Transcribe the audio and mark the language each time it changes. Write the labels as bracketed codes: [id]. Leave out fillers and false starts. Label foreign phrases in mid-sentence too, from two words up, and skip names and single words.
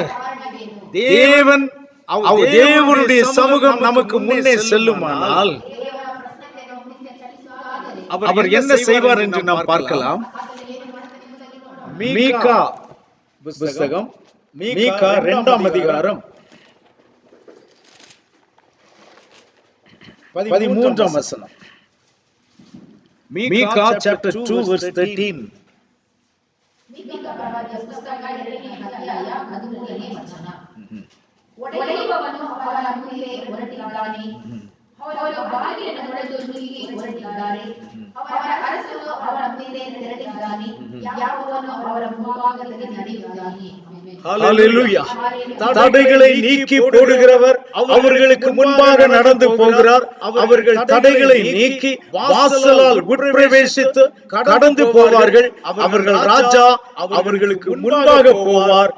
[ta] தேவனுடைய சமூகம் நமக்கு முன்னே செல்லுமானால் அவர் என்ன செய்வார் என்று நாம் பார்க்கலாம். மீகா புத்தகம், மீகா 2ஆம் அதிகாரம் 13ஆம் வசனம். [en] மீகா chapter 2 verse 13. [kn] ಮೀಕಾ ಪ್ರವಾದಿಯ ಪುಸ್ತಕ 2ನೇ ಅಧ್ಯಾಯ 13ನೇ ವಚನ. ಒಡೆಯುವವನು ಅವರ ಮುಂದೆ ಹೊರಟಿದ್ದಾನೆ, ಅವರು ಬಾಗಿಲನ್ನು ಹೊಡೆದು ನುಗ್ಗಿ ಹೊರಟಿದ್ದಾರೆ, ಅವರ ಅರಸನು ಅವರ ಮುಂದೆ ತೆರಳಿದ್ದಾನೆ, ಯಾವನು ಅವರ ಮುಂಭಾಗದಲ್ಲಿ ನಡೆಯುತ್ತಾನೆ. [ta] ஹல்லேலூயா. தடைகளை நீக்கி போடுகிறவர் அவர்களுக்கு முன்பாக நடந்து போகிறார். அவர்கள் தடைகளை நீக்கி வாசலால் உட்பிரவேசித்து கடந்து போவார்கள். அவர்கள் ராஜா அவர்களுக்கு முன்பாக போவார்.